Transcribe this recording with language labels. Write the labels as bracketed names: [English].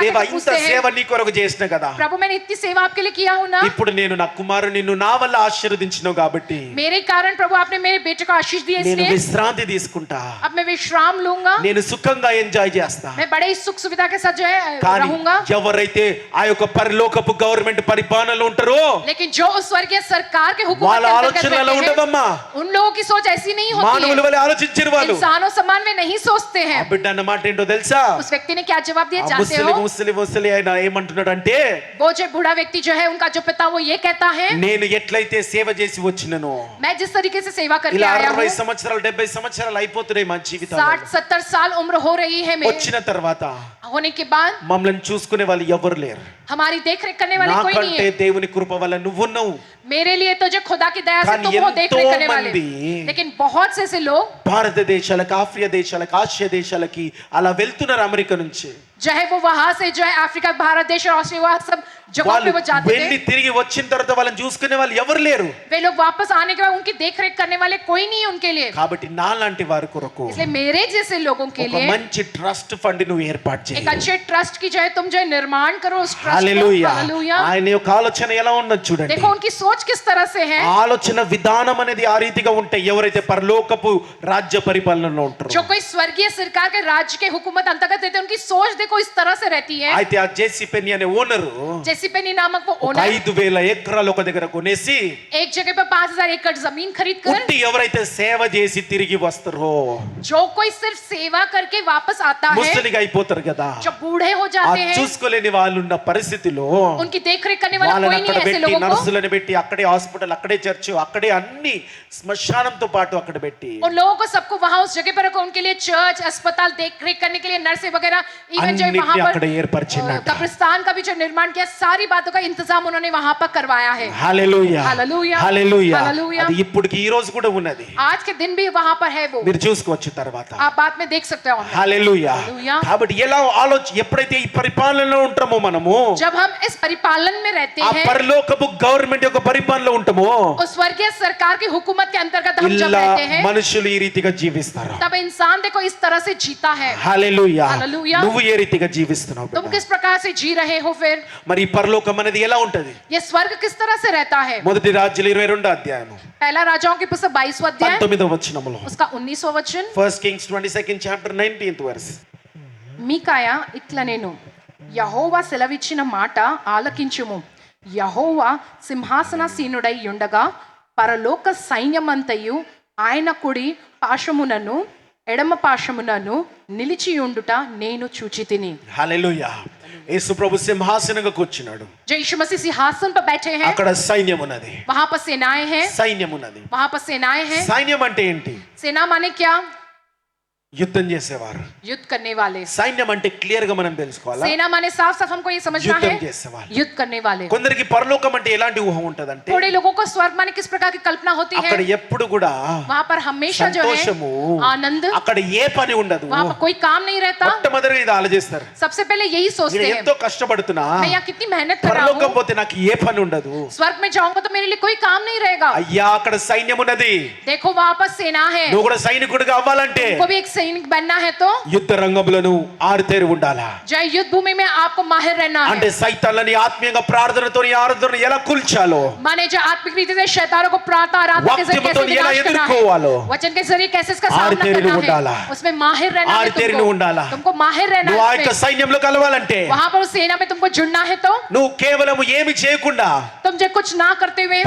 [Telugu] దేవా, [Hindi] कहते [Telugu] ఇంత [Hindi] पूछते [Telugu] సేవ [Hindi] हैं, [Telugu] నీ కొరకు చేసిన కదా, [Hindi] प्रभु मैंने इतनी सेवा आपके लिए किया हूं ना, [Telugu] ఇప్పుడు నేను నా కుమారుని నిన్ను నా వల్ల ఆశీర్వదించినావు కాబట్టి [Hindi] मेरे कारण प्रभु आपने मेरे बेटे को आशीष दिया, [Telugu] నేను [Hindi] इसलिए [Telugu] విశ్రాంతి తీసుకుంటా, [Hindi] अब मैं विश्राम लूंगा, [Telugu] నేను సుఖంగా ఎంజాయ్ చేస్తా. [Hindi] मैं बड़े ही सुख सुविधा के साथ जो है [Telugu] కానీ [Hindi] रहूंगा। [Telugu] ఎవరైతే ఆ యొక్క పరలోకపు గవర్నమెంట్ పరిపాలనలో ఉంటారో [Hindi] लेकिन जो उस स्वर्गीय सरकार के हुक्म [Telugu] వాళ్ళ ఆలోచన అలా ఉండదమ్మా. [Hindi] उन लोगों की सोच ऐसी नहीं होती [Telugu] మానవుల [Hindi] है। [Telugu] వల్ల ఆలోచించరు వాళ్ళు. [Hindi] इंसानों समान वे नहीं सोचते [Telugu] ఆ [Hindi] हैं। [Telugu] బిడ్డ అన్న మాట ఏంటో తెలుసా? [Hindi] उस व्यक्ति ने क्या जवाब दिया [Telugu] ఆ [Hindi] जानते हो? [Telugu] ముసలి ఆయన ఏమంటున్నాడంటే, [Hindi] वो जो बूढ़ा व्यक्ति जो है, उनका जो पिता, वो ये कहता है, [Telugu] నేను ఎట్లయితే సేవ చేసి వచ్చినను, [Hindi] मैं जिस तरीके से सेवा करके [Telugu] ఇలా [Hindi] आया [Telugu] 60 [Hindi] हूँ, [Telugu] సంవత్సరాలు 70 సంవత్సరాలు అయిపోతున్నాయి మన జీవితాలు. [Hindi] 60-70 साल उम्र हो रही है मेरे, [Telugu] వచ్చిన తర్వాత [Hindi] होने के बाद [Telugu] మమ్మల్ని చూసుకునే వాళ్ళు ఎవరు లేరు. [Hindi] हमारी देख रेख करने वाले कोई नहीं [Telugu] నాకంటే [Hindi] है। [Telugu] దేవుని కృప వల్ల నువ్వున్నావు. [Hindi] मेरे लिए तो जो खुदा की दया से [Telugu] కానీ [Hindi] तुम हो देख रेख करने वाले, [Telugu] ఎంతోమంది [Hindi] लेकिन बहुत से ऐसे लोग [Telugu] భారతదేశాలకు, ఆఫ్రికా దేశాలకు, ఆసియా దేశాలకి అలా వెళ్తున్నారు అమెరికా నుంచి. [Hindi] जो है वो वहां से जो है अफ्रीका, भारत देश और ऑस्ट्रेलिया, वहाँ सब जगहों [Telugu] వాళ్ళు [Hindi] पे वो जाते [Telugu] వెళ్ళి [Hindi] थे। [Telugu] తిరిగి వచ్చిన తర్వాత వాళ్ళని చూసుకునే వాళ్ళు ఎవరు లేరు. [Hindi] वे लोग वापस आने के बाद उनकी देख रेख करने वाले कोई नहीं है उनके लिए। [Telugu] కాబట్టి నాలాంటి వారి కొరకు [Hindi] इसलिए मेरे जैसे लोगों के [Telugu] ఒక [Hindi] लिए [Telugu] మంచి ట్రస్ట్ ఫండ్ నువ్వు ఏర్పాటు చేయి. [Hindi] एक अच्छे ट्रस्ट की जो है तुम जो है निर्माण करो उस ट्रस्ट को। [Telugu] హల్లెలూయా. [Hindi] हालेलुया। [Telugu] ఆయన యొక్క ఆలోచన ఎలా ఉన్నది చూడండి. [Hindi] देखो उनकी सोच किस तरह से है। [Telugu] ఆలోచన విధానం అనేది ఆ రీతిగా ఉంటాయి ఎవరైతే పరలోకపు రాజ్య పరిపాలనలో ఉంటారో. [Hindi] जो कोई स्वर्गीय सरकार के राज्य के हुकूमत अंतर्गत रहते हैं, उनकी सोच देखो इस तरह से रहती है। [Telugu] అయితే ఆ జేసీ పెన్నీ అనే ఓనరు [Hindi] जैसे जेसीपेनी नामक वो [Telugu] ఒక [Hindi] ओनर [Telugu] 5,000 ఎకరాలు ఒక దగ్గర కొనేసి [Hindi] एक जगह पे 5,000 एकड़ जमीन खरीद कर [Telugu] పుట్టి ఎవరైతే సేవ చేసి తిరిగి వస్తారో [Hindi] जो कोई सिर्फ सेवा करके वापस आता है, [Telugu] ముసలిగా అయిపోతారు కదా, [Hindi] जब बूढ़े हो [Telugu] ఆ [Hindi] जाते हैं, [Telugu] చూసుకోలేని వాళ్ళు ఉన్న పరిస్థితిలో [Hindi] उनकी देखरेख करने वाला [Telugu] వాళ్ళని [Hindi] कोई नहीं [Telugu] అక్కడ [Hindi] है ऐसे [Telugu] పెట్టి [Hindi] लोगों को। [Telugu] నర్సులను పెట్టి అక్కడే హాస్పిటల్, అక్కడే చర్చ్, అక్కడే అన్ని శ్మశానంతో పాటు అక్కడ పెట్టి [Hindi] उन लोगों को सबको वहां उस जगह पर रखो, उनके लिए चर्च, अस्पताल, देखरेख करने के लिए नर्सें वगैरह, इवन जो [Telugu] అన్నిటిని [Hindi] वहां पर [Telugu] అక్కడ ఏర్పరిచిందంట. [Hindi] कब्रिस्तान का भी जो निर्माण किया, सारी बातों का इंतजाम उन्होंने वहां पर करवाया है। [Telugu] హల్లెలూయా హల్లెలూయా. హల్లెలూయా. హల్లెలూయా. అది ఇప్పటికి ఈ రోజు కూడా ఉన్నది, [Hindi] आज के दिन भी वहां पर है वो, [Telugu] మీరు చూసుకోవచ్చు తర్వాత. [Hindi] आप बाद में देख सकते हो। [Telugu] హల్లెలూయా. హల్లెలూయా. కాబట్టి ఎలా ఎప్పుడైతే ఈ పరిపాలనలో ఉంటామో మనము, [Hindi] जब हम इस परिपालन में रहते [Telugu] ఆ [Hindi] हैं, [Telugu] పరలోకపు గవర్నమెంట్ యొక్క పరిపాలనలో ఉంటామో, [Hindi] उस स्वर्गीय सरकार की हुकूमत के अंतर्गत हम जब [Telugu] ఇలా [Hindi] रहते हैं, [Telugu] మనుషులు ఈ రీతిగా జీవిస్తారు. [Hindi] तब इंसान देखो इस तरह से जीता है। [Telugu] హల్లెలూయా. హల్లెలూయా. నువ్వు ఏ రీతిగా జీవిస్తున్నావు [Hindi] तुम [Telugu] బిడ్డ? [Hindi] किस प्रकार से जी रहे हो? फिर [Telugu] మరి ఈ పరలోకం అనేది ఎలా ఉంటది? [Hindi] ये स्वर्ग किस तरह से रहता है? [Telugu] మొదటి రాజ్యాలు 22వ అధ్యాయము [Hindi] पहला राजाओं की पुस्तक 22वां अध्याय [Telugu] 19వ వచనములో, [Hindi] उसका 19वां वचन। [English] First Kings 22nd chapter 19th verse. [Telugu] మీకాయా ఇట్లా నేను యెహోవా సెలవిచ్చిన మాట ఆలకించుము. యెహోవా సింహాసనాసీనుడై ఉండగా పరలోక సైన్యమంతయు ఆయన కుడి పాశమునను ఎడమ పాశమునను నిలిచియుండుట నేను చూచితిని. హల్లెలూయా. యేసు ప్రభు సింహాసనంగా కూర్చున్నాడు, [Hindi] जो यीशु मसीह सिंहासन पर बैठे हैं, [Telugu] అక్కడ సైన్యం ఉన్నది, [Hindi] वहां पर सेनाएं हैं, [Telugu] సైన్యం ఉన్నది. [Hindi] वहां पर सेनाएं हैं। [Telugu] సైన్యం అంటే ఏంటి? [Hindi] सेना माने क्या? [Telugu] యుద్ధం చేసేవారు. [Hindi] युद्ध करने वाले। [Telugu] సైన్యం అంటే క్లియర్ గా మనం తెలుసుకోవాలా? [Hindi] सेना माने साफ साफ हमको ये समझना [Telugu] యుద్ధం [Hindi] है, [Telugu] చేసేవారు. [Hindi] युद्ध करने वाले। [Telugu] కొందరికి పరలోకం అంటే ఎలాంటి ఊహ ఉంటదంటే, [Hindi] थोड़े लोगों को स्वर्ग माने किस प्रकार की कल्पना होती है? [Telugu] అక్కడ ఎప్పుడు కూడా [Hindi] वहां पर हमेशा जो है [Telugu] సంతోషము, [Hindi] आनंद, [Telugu] అక్కడ ఏ పని ఉండదు. [Hindi] वहां पर कोई काम नहीं रहता। [Telugu] మొట్టమొదటిగా ఇది ఆలోచిస్తారు, [Hindi] सबसे पहले यही सोचते [Telugu] నేను [Hindi] हैं, [Telugu] ఎంతో కష్టపడుతున్నా, [Hindi] मैं यहाँ कितनी मेहनत कर रहा [Telugu] పరలోకం [Hindi] हूँ, [Telugu] పోతే నాకు ఏ పని ఉండదు. [Hindi] स्वर्ग में जाऊंगा तो मेरे लिए कोई काम नहीं रहेगा। [Telugu] అయ్యా అక్కడ సైన్యం ఉన్నది, [Hindi] देखो वहां पर सेना है, [Telugu] నువ్వు కూడా సైనికుడిగా అవ్వాలంటే [Hindi] को भी एक सैनिक बनना है तो [Telugu] యుద్ధ రంగంలో నువ్వు ఆరితేరి ఉండాలా. [Hindi] जय युद्ध भूमि में आपको माहिर रहना [Telugu] అంటే [Hindi] है। [Telugu] సైతాన్లని ఆత్మీయంగా ప్రార్థనతో ఆరాధన ఎలా కూల్చాలో, [Hindi] माने जो आत्मिक रीति से शैतानों को प्रार्थना आराधना के जरिए [Telugu] వాక్యముతో [Hindi] कैसे [Telugu] ఎలా [Hindi] विनाश करना [Telugu] ఎదుర్కోవాలో, [Hindi] है, वचन के जरिए कैसे इसका सामना [Telugu] ఆరితేరిని [Hindi] करना [Telugu] ఉండాలా. [Hindi] है, उसमें माहिर रहना है [Telugu] ఆరితేరిని ఉండాలా. [Hindi] तुमको माहिर रहना [Telugu] నువ్వు ఆ [Hindi] है [Telugu] యొక్క [Hindi] इसमें। [Telugu] సైన్యంలో కలవాలంటే [Hindi] वहां पर उस सेना में तुमको जुड़ना है तो [Telugu] నువ్వు కేవలం ఏమి చేయకుండా, [Hindi] तुम जब कुछ ना करते हुए,